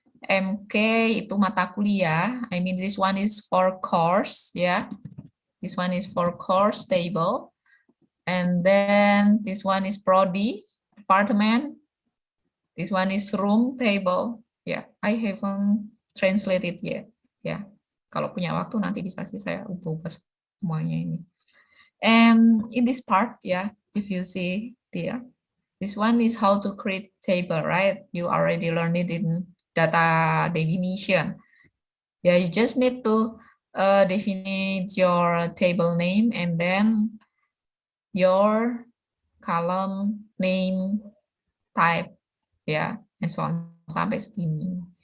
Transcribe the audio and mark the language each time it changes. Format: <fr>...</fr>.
<id>MK itu mata kuliah.</id> <en>I mean, this one is for course, This one is for course table. And then this one is prodi, department. This one is room table. I haven't translated yet.</en> <id>Kalau punya waktu nanti bisa sih saya ubah semuanya ini.</id> <en>And in this part, if you see there, this one is how to create table, right? You already learned it in data definition. You just need to define your table name and then your column name type, and so on</en> <id>sampai segini.</id>